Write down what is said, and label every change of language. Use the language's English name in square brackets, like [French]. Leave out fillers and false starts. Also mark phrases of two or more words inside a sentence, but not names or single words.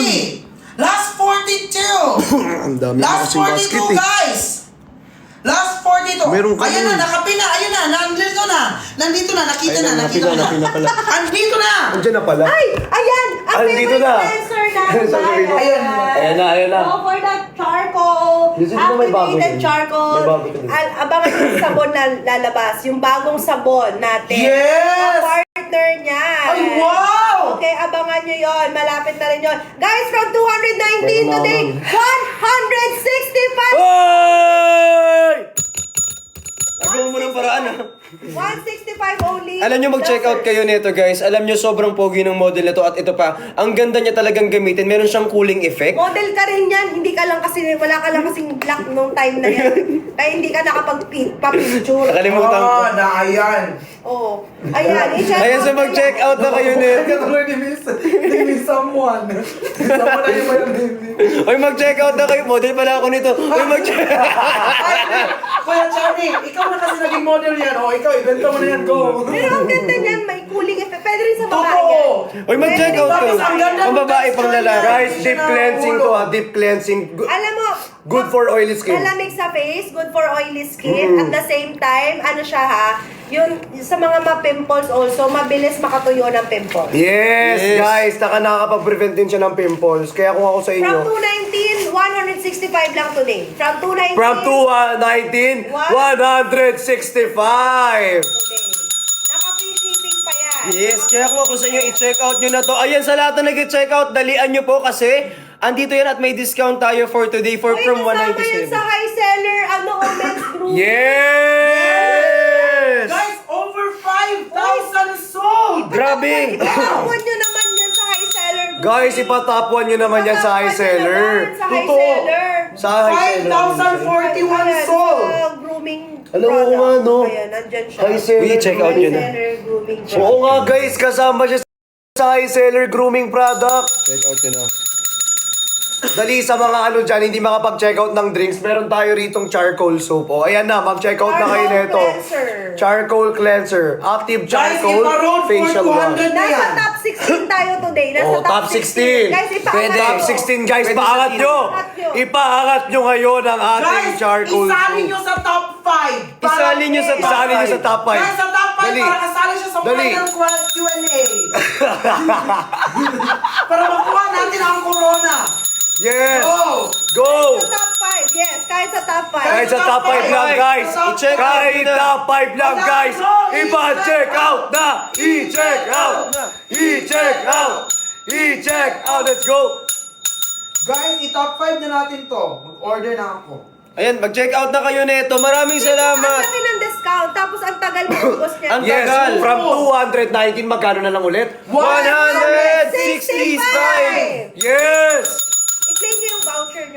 [Filipino] 43. [English] Last 42. [Filipino] Ang dami na [English] Last [Filipino] kasing basket 42, eh. [English] guys. Last 42. [Filipino] Meron ka Ayan nun. na, nakapin na. Ayun na, nandito na. Nandito na, nakita na, nakita na. napina pala. Andito na. Andiyan na pala. Ay! Ayan! Ang Ay, dito favorite na. cleanser natin. Sasabihin ko. Ayan. Ayan na. [English] Go for the charcoal. [Filipino] Dito na may bago Activated din. charcoal. May bago din. Abangan yung sabon na lalabas. Yung bagong sabon natin. Yes! Partner niya. Ay, wow! Okay, abangan nyo yon. Malapit na rin yon. Guys, [English] from 219 today, [Filipino] 165! Hoy! Agaw mo ng paraan ha. 165 only. Alam nyo, mag- [English] check out [Filipino] kayo nito, guys. Alam nyo, sobrang pogi ng model na to. At ito pa, ang ganda niya talagang gamitin. Meron siyang cooling effect. Model ka rin yan. Hindi ka lang kasi, wala ka lang kasing black nung time na yan. Kaya hindi ka nakapag-picture. Nakalimutan ko. Ah, na ayan. Oh. Ayan, i-check Ayan, so mag- [English] check out [Filipino] na kayo nito. [English] They miss someone. Someone [Filipino] na yung mayroon. Oy, mag- [English] check out [Filipino] na kayo. Model pala ako nito. Oy, mag-check Kuya Charlie, ikaw na kasi naging model yan. O, ikaw, ibenta mo na yan, go. Pero ang ganda niyan, may cooling effect. Pwede rin sa babae Totoo. yan. Oy, mag- [English] check out [Filipino] kayo. Tapos ang ganda Pang ng babae, pang texture lalaki. niya. Guys, [English] deep cleansing [Filipino] to ha. [English] Deep cleansing. [Filipino] Alam mo, [English] Good for oily skin. [Filipino] malamig sa [English] face, good for oily skin. At the same time, [Filipino] ano siya ha, yun, sa mga ma-pimples also, mabilis makatuyo ng pimples. Yes, Yes. guys. Nakaka-prevent din siya ng pimples. Kaya kung ako sa From inyo. 219, 165 lang today. From 219, From 219, 165. today. Naka-free shipping pa yan. Yes, kaya kung ako sa inyo, i- [English] check out [Filipino] nyo na to. Ayan, sa lahat na nag- [English] check out, [Filipino] dalian nyo po kasi andito yan at may discount tayo [English] for today for [Filipino] Uy, from kasama yan 197. sa [English] high seller, men's group. [Filipino] Yes! [English] Guys, over 5,000 sold! [Filipino] Grabe! Ipatapon nyo naman yan sa [English] high seller group. [Filipino] Guys, ipatapwan nyo naman yan sa high Ipatapon nyo seller. naman Sa high Totoo. seller. Sa high seller. 5,041 sold! Sa grooming Alam mo nga, no? Ayan, nandyan siya. [English] High seller. [Filipino] Uy, [English] check out [Filipino] nyo na. [English] High seller grooming [Filipino] Oo nga guys, kasama siya sa [English] high seller grooming product. Check out [Filipino] nyo na. Dali sa mga ano dyan, hindi makapag- [English] check out [Filipino] ng drinks, meron tayo ritong charcoal soap. O, ayan na, mag- [English] check out [Filipino] na kayo Charcoal nito. cleanser. [English] Charcoal cleanser. Active [Filipino] Guys, charcoal ipa-road for facial 200 wash. na Nasa yan. top 16 tayo today. Nasa Oh, top 16. Guys, ipaangat Pwede. nyo. Top 16 guys, Pwede paangat sa nyo! Ipaangat nyo. Ipaangat nyo ngayon ang ating Guys, charcoal isali soap. nyo sa top 5. Isali nyo sa top Isali nyo sa top 5. Guys, sa top 5 Dali. para kasali siya sa Dali. [English] final Q&A. [Filipino] Para makuha natin ang corona. Yes! Go! Go! Sa top 5, yes. Kahit sa top 5. Kahit sa top 5 lang guys! I- [English] check out [Filipino] Kahit nyo na. top 5 lang guys! Ipa- [English] check out [Filipino] na! I- [English] check out [Filipino] na! I- [English] check out! [Filipino] I- [English] check out! Let's go! [Filipino] Guys, i-top 5 na natin to. Mag-order na ako. Ayan, mag- [English] check out [Filipino] na kayo nito. Maraming Ang salamat. laki ng discount. Tapos ang tagal maubos niya. Ang Yes, tagal. from 219, magkano na lang ulit? 165! Yes! I-claim niyo yung voucher nyo.